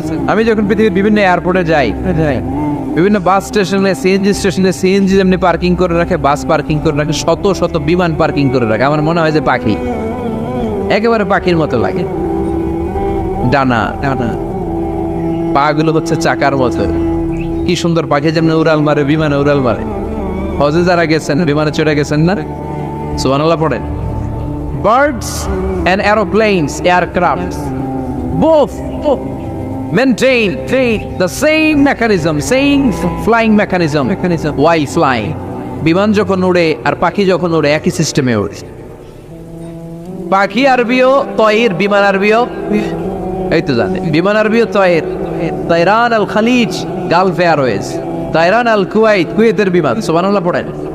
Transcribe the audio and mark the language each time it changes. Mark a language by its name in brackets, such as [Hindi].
[Bangla] আমি যখন পৃথিবীর বিভিন্ন এয়ারপোর্টে যাই, বিভিন্ন বাস স্টেশনে, সিএনজি স্টেশনে সিএনজি যেমনি পার্কিং করে রাখে, বাস পার্কিং করে রাখে, শত শত বিমান পার্কিং করে রাখে। আমার মনে হয় যে পাখি, একেবারে পাখির মতো লাগে। ডানা ডানা, পা গুলো হচ্ছে চাকার মতো। কি সুন্দর পাখি, যেমন উড়াল মারে, বিমানে উড়াল মারে। হজে যারা গেছেন, বিমানে চড়ে গেছেন না? সুবহানাল্লাহ পড়েন। [English] Birds and aeroplanes, aircrafts, both maintain the same mechanism, same flying mechanism while flying. [Bangla] বিমান যখন উড়ে আর পাখি যখন উড়ে একই সিস্টেমে উড়ে। পাখি আরবিও তয়ের, বিমান আরবিও এই তো জানে। বিমান আরবিও তয়ের। [Arabic] তাইরান আল খালিজ, [Bangla] গালফ এয়ারওয়েজ। [Arabic] তাইরান আল কুয়াইত, [Bangla] কুয়েতের বিমান। সুবহানাল্লাহ পড়েন।